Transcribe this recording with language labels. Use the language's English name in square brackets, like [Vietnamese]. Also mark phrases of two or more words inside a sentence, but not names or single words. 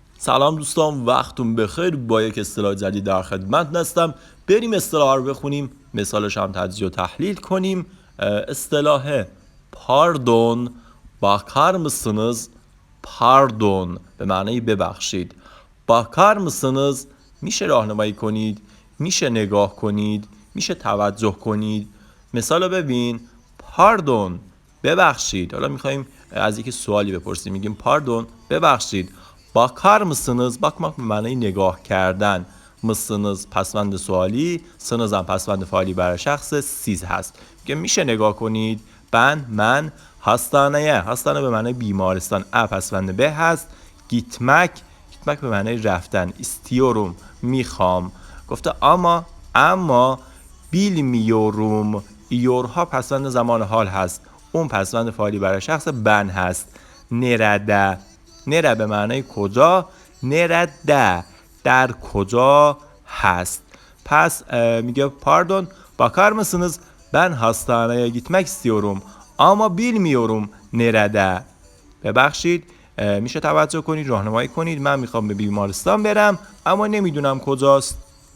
[Persian] سلام دوستان، وقتتون بخیر. با یک اصطلاح جدید در خدمت هستم. بریم اصطلاح رو بخونیم، مثالش هم تجزیه و تحلیل کنیم. اصطلاح پاردون، [Turkish] bakar mısınız؟ [Persian] پاردون به معنی ببخشید. [Turkish] bakar mısınız [Persian] میشه راهنمایی کنید، میشه نگاه کنید، میشه توجه کنید. مثال رو ببین، پاردون ببخشید. حالا میخوایم از یکی سوالی بپرسیم، میگیم پاردون ببخشید. [Turkish] bakar mısınız bakmak [Persian] به معنی نگاه کردن. mısınız پسوند سوالی، sınız هم پسوند فعالی برای شخص، siz هست. میشه نگاه کنید. من هستانه به معنی بیمارستان، پسوند به هست. gitmek به معنی رفتن. istiyorum میخوام. گفته اما bilmiyorum، ایورها پسوند زمان حال هست، اون پسوند فعالی برای شخص بن هست. نرده به معنی کجا، نرده در کجا هست. پس میگه [Turkish] پاردون bakar mısınız ben hastaneye gitmek istiyorum ama bilmiyorum nerede. [Persian] ببخشید، میشه توجه کنید، راهنمایی کنید، من میخوام به بیمارستان برم اما نمیدونم کجاست.